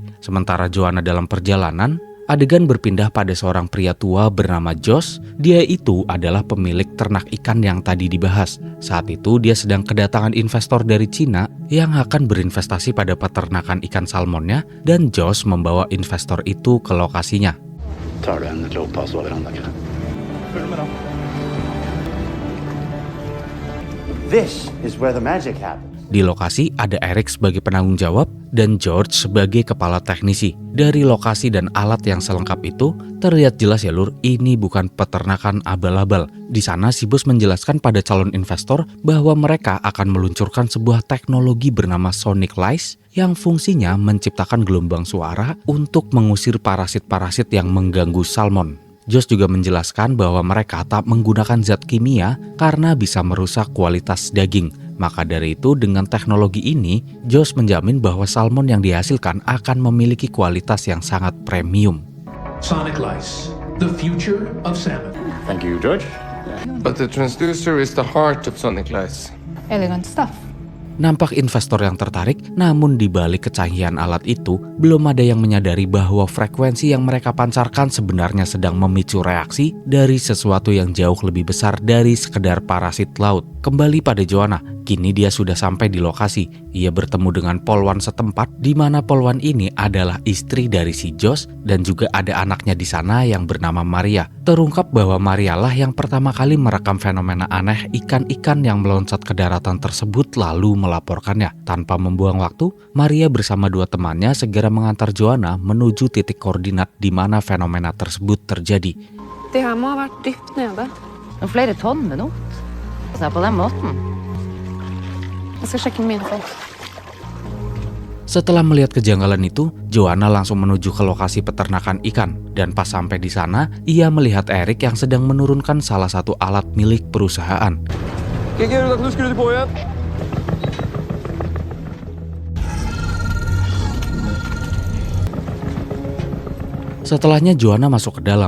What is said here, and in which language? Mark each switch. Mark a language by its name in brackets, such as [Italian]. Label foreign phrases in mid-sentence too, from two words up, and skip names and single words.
[Indonesian] Sementara Joanna dalam perjalanan, adegan berpindah pada seorang pria tua bernama Josh. Dia itu adalah pemilik ternak ikan yang tadi dibahas. Saat itu dia sedang kedatangan investor dari Cina yang akan berinvestasi pada peternakan ikan salmonnya, dan Josh membawa investor itu ke lokasinya. [English] This is where the magic happens. [Indonesian] Di lokasi ada Eric sebagai penanggung jawab dan George sebagai kepala teknisi. Dari lokasi dan alat yang selengkap itu, terlihat jelas ya lur, ini bukan peternakan abal-abal. Di sana si bos menjelaskan pada calon investor bahwa mereka akan meluncurkan sebuah teknologi bernama Sonic Lice yang fungsinya menciptakan gelombang suara untuk mengusir parasit-parasit yang mengganggu salmon. Josh juga menjelaskan bahwa mereka tak menggunakan zat kimia karena bisa merusak kualitas daging. Maka dari itu dengan teknologi ini, Josh menjamin bahwa salmon yang dihasilkan akan memiliki kualitas yang sangat premium. [English] Sonic Lice, the future of salmon. Thank you, George. But the transducer is the heart of Sonic Lice. Elegant stuff. [Indonesian] Nampak investor yang tertarik, namun di balik kecanggihan alat itu, belum ada yang menyadari bahwa frekuensi yang mereka pancarkan sebenarnya sedang memicu reaksi dari sesuatu yang jauh lebih besar dari sekedar parasit laut. Kembali pada Joanna, kini dia sudah sampai di lokasi. Ia bertemu dengan polwan setempat, di mana polwan ini adalah istri dari si Josh dan juga ada anaknya di sana yang bernama Maria. Terungkap bahwa Maria lah yang pertama kali merekam fenomena aneh ikan-ikan yang meloncat ke daratan tersebut lalu melaporkannya. Tanpa membuang waktu, Maria bersama dua temannya segera mengantar Joanna menuju titik koordinat di mana fenomena tersebut terjadi. [Norwegian] Det her må ha vært dypt nede. Og flere tonn med not. Så på den måten. Jeg skal sjekke med mine folk. [Indonesian] Setelah melihat kejanggalan itu, Joanna langsung menuju ke lokasi peternakan ikan. Dan pas sampai di sana, ia melihat Eric yang sedang menurunkan salah satu alat milik perusahaan. Setelahnya Joanna masuk ke dalam.